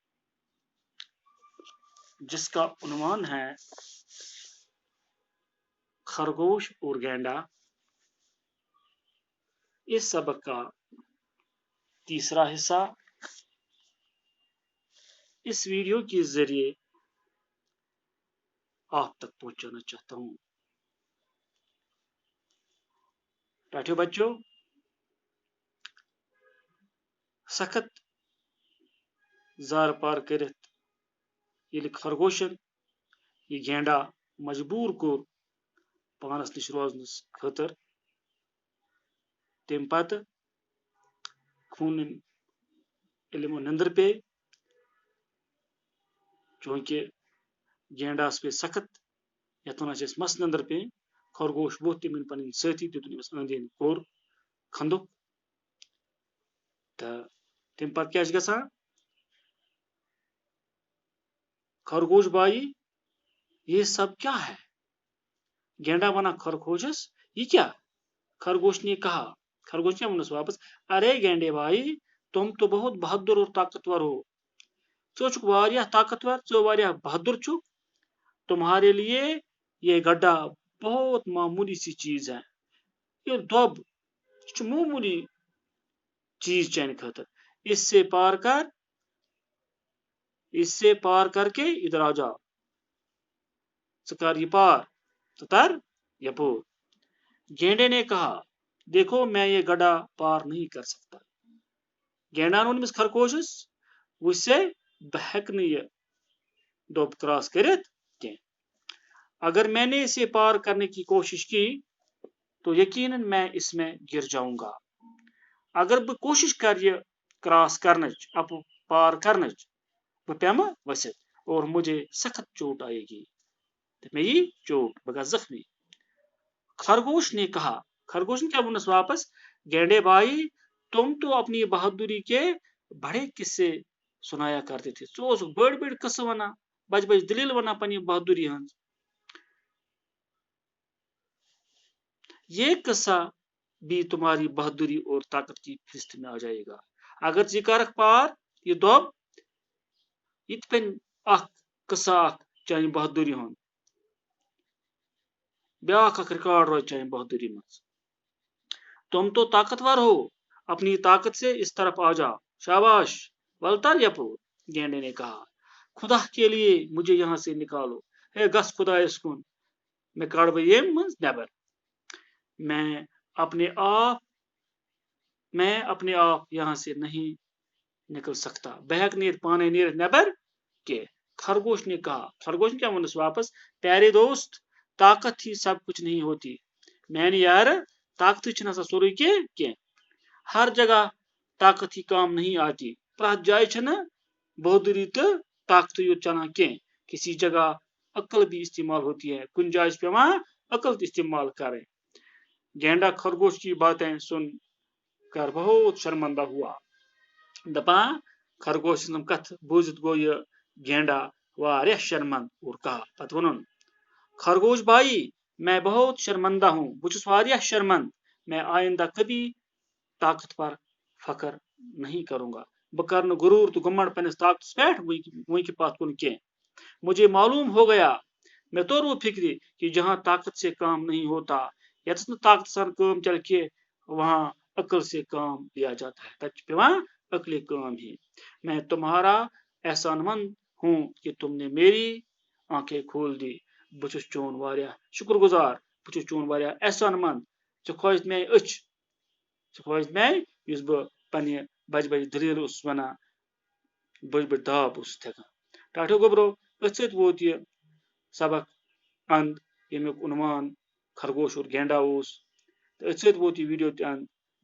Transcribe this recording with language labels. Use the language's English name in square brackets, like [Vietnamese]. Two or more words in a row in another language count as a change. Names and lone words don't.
[Urdu] جس کا عنوان ہے خرگوش اور گینڈا، اس سبق کا تیسرا حصہ اس ویڈیو کے ذریعے آپ تک پہنچانا چاہتا ہوں۔ [Kashmiri] بیٹھو بچوں، سخت زار پار کرت ییٚلہِ خرگوشن یہ گینڈا مجبور کوٚر پانس نش روزنس خٲطر، تمہِ پتہٕ خوٗنن ییٚلہِ یِمو نندر پے، چوٗنٛکہِ گینڈاس پے سخت یتھ ونان چھِ أسۍ مس نندر پے، خرگوش ووٚتھ تِمن پنٕنۍ سٲتھی دِتُن أمِس أنٛدۍ أنٛدۍ کوٚر خندُک، تہٕ تمہِ پتہٕ کیٛاہ چھُ گژھان؟ [Urdu] خرگوش بھائی یہ سب کیا ہے؟ [Kashmiri] گینڈا بنا خرگوشس [Urdu] یہ کیا؟ خرگوش نے کہا، خرگوش نے [Kashmiri] ونس واپس، [Urdu] ارے گینڈے بھائی تم تو بہت بہادر اور طاقتور ہو، [Kashmiri] ژٕ چھُکھ واریاہ طاقتور، ژٕ واریاہ بہادر چھُکھ، [Urdu] تمہارے لیے یہ گڈھا بہت معمولی سی چیز ہے، [Kashmiri] یہ دۄب یہ چھُ معمولی چیز چانہِ خٲطرٕ، [Urdu] اس سے پار کر کے ادھر آ جاؤ، [Kashmiri] ژٕ کر یہ پار، ژٕ تر یپور۔ [Urdu] گینڈے نے کہا، دیکھو میں یہ گڈھا پار نہیں کر سکتا۔ [Kashmiri] گینڈان ووٚن أمِس خرگوشس، وٕچھ سے بہٕ ہٮ۪کہٕ نہٕ یہِ دۄب کراس کرت کینٛہہ، [Urdu] اگر میں نے اسے پار کرنے کی کوشش کی تو یقیناً میں اس میں گر جاؤں گا، [Kashmiri] اگر بہٕ کوشش کر یہ کراس کرنچ پار کرنچ بہٕ پیمہٕ ؤسِتھ [Urdu] اور مجھے سخت چوٹ آئے گی، تو میں یہ چوٹ [Kashmiri] بہٕ گژھٕ زخمی۔ [Urdu] خرگوش نے کہا، خرگوش نے کیا [Kashmiri] ونس واپس، [Urdu] گینڈے بھائی تم تو اپنی بہادری کے بڑے قصے سنایا کرتے تھے، [Kashmiri] ژٕ اوسُکھ بٔڑۍ بٔڑۍ قصہٕ ونان، بجہِ بجہِ دلیل ونان پننہِ بہادری ہنٛز، [Urdu] یہ قصہ بھی تمہاری بہادری اور طاقت کی فہرست میں آ جائے گا، [Kashmiri] اگر ژٕ کرکھ پار یہ دۄب، یہ تہِ بنہِ اکھ قصہ اکھ چانہِ بہادری ہُنٛد، بیاکھ اکھ ریکارڈ روزِ چانہِ بہادری منٛز۔ [Urdu] تم تو طاقتور ہو، اپنی طاقت سے اس طرف آ جاؤ، [Kashmiri] شاباش ولتر یپور۔ [Urdu] گینڈے نے کہا، خدا کے لیے مجھے یہاں سے نکالو، [Kashmiri] ہے گس خدایس کن، میں کڑ بہٕ ییٚمہِ منٛز نٮ۪بر، [Urdu] میں اپنے آپ یہاں سے نہیں نکل سکتا، [Kashmiri] بہٕ ہٮ۪کہٕ نہٕ ییٚتہِ پانے نیرِتھ نٮ۪بر کینٛہہ۔ [Urdu] خرگوش نے کہا، خرگوش نے کیا [Kashmiri] ونس واپس، [Urdu] پیارے دوست طاقت ہی سب کچھ نہیں ہوتی، [Kashmiri] میانہِ یارٕ طاقت چھنہٕ آسان سورُے کینٛہہ، [Urdu] ہر جگہ طاقت ہی کام نہیں آتی، [Kashmiri] پرٛٮ۪تھ جایہِ چھنہٕ بہادری تہٕ طاقتٕے یوت چلان کینٛہہ، [Urdu] کسی جگہ عقل بھی استعمال ہوتی ہے، [Kashmiri] کُنہِ جایہِ چھِ پیٚوان عقل تہِ استعمال کرٕنۍ۔ [Urdu] گینڈا خرگوش کی باتیں سن کر بہت شرمندہ ہوا، [Kashmiri] دپان خرگوش سٕنٛز کتھ بوٗزِتھ گوٚو یہِ گینڈا واریاہ شرمند [Urdu] اور کہا، [Kashmiri] پتہٕ ووٚنُن، [Urdu] خرگوش بھائی میں بہت شرمندہ ہوں، [Kashmiri] بہٕ چھُس واریاہ شرمند، [Urdu] میں آئندہ کبھی طاقت پر فخر نہیں کروں گا، [Kashmiri] بہٕ کرٕ نہٕ غروٗر تہٕ گُمنڈ پننِس طاقتس پٮ۪ٹھ وٕنکہِ پتھ کُن کینٛہہ، [Urdu] مجھے معلوم ہو گیا، میں [Kashmiri] توٚر وۄنۍ فکرِ [Urdu] کہ جہاں طاقت سے کام نہیں ہوتا، [Kashmiri] یتس نہٕ طاقت سان کٲم چلہِ کینٛہہ، [Urdu] وہاں عقل سے کام لیا جاتا ہے، [Kashmiri] تتہِ چھِ پیٚوان عقلِ کٲم ہی۔ [Urdu] میں تمہارا احسان مند ہوں کہ تم نے میری آنکھیں کھول دی، [Kashmiri] بہٕ چھُس چون واریاہ شکر گزار، بہٕ چھُس چون واریاہ احسان مند، ژےٚ کھوجت میانہِ أچھ، ژےٚ کھوجت میانہِ یُس بہٕ پننہِ بجہِ بجہِ دلیل اوسُس ونان، بٔڑۍ بٔڑۍ داو اوسُس ہٮ۪کان۔ ٹاٹھیو گوٚبرو، أتھۍ سۭتۍ ووت یہِ سبق اند ییٚمیُک عنوان خرگوش اور گینڈا اوس، تہٕ أتھۍ سۭتۍ ووت یہِ ویڈیو تہِ اند۔